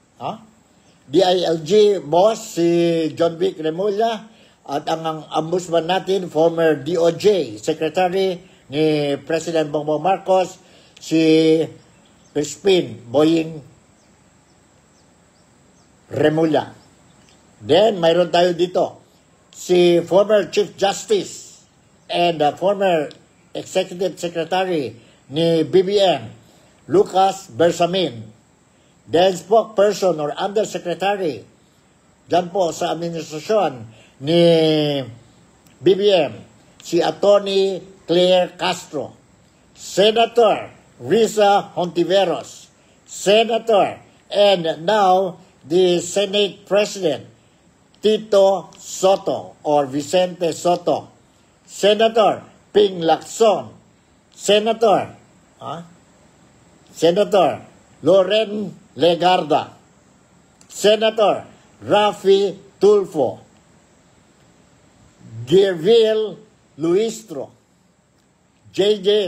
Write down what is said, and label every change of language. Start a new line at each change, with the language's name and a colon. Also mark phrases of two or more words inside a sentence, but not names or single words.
Filipino: DILG boss, si John Vic Remulla, at ang ombudsman natin,
English: former DOJ Secretary
Filipino: ni President Bongbong Marcos, si Crispin Boying Remulla. Then, mayroon tayo dito, si
English: former Chief Justice and former Executive Secretary
Filipino: ni BBM, Lucas Bersamin. Then,
English: spokesperson or undersecretary
Filipino: dyan po sa administrasyon ni BBM, si Attorney Claire Castro, Senator Risa Hontiveros, Senator,
English: and now the Senate President, Tito Soto or Vicente Soto, Senator Ping Lacson, Senator Loren Legarda, Senator Rafi Tulfo, Gervil Luistro, JJ